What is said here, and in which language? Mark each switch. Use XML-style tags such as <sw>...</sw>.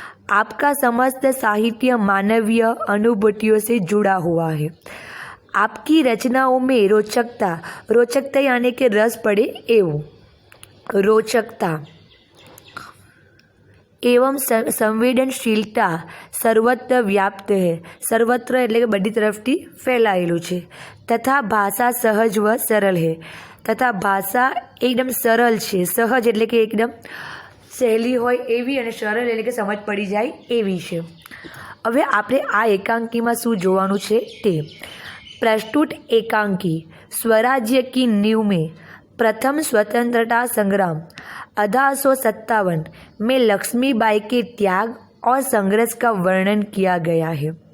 <hi>आपका समस्त साहित्य मानवीय अनुभूतियों से जुड़ा हुआ है. आपकी रचनाओं में रोचकता यानी कि रस पड़े एवं, रोचकता एवं संवेदनशीलता सर्वत्र व्याप्त है.</hi> <gu>सर्वत्र એટલે કે બધી તરફથી ફેલાયેલું છે. તથા ભાષા સહજ વ સરળ है. તથા ભાષા એકદમ સરળ છે. સહજ એટલે કે એકદમ સહેલી હોય એવી અને સરળ એટલે કે સમજ પડી જાય એવી છે. હવે આપણે આ એકાંકીમાં શું જોવાનું છે તે.</gu> <hi>प्रस्तुत एकांकी स्वराज्य की नींव में प्रथम स्वतंत्रता संग्राम 1857 में लक्ष्मीबाई के त्याग और संघर्ष का वर्णन किया गया है.</hi>